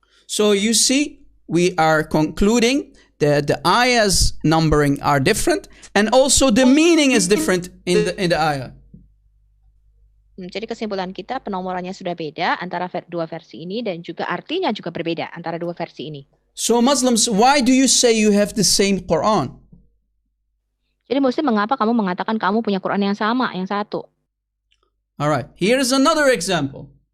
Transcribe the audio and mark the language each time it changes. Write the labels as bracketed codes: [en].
[en] So you see, we are concluding that the ayahs numbering are different, and also the meaning is different in the ayah. [id] Jadi kesimpulan kita penomorannya sudah beda antara dua versi ini dan juga artinya juga berbeda antara dua versi ini. [en] So Muslims, why do you say you have the same Quran? [id] Jadi Muslim, mengapa kamu mengatakan kamu punya Quran yang sama, yang satu? [en] Alright, here is another example.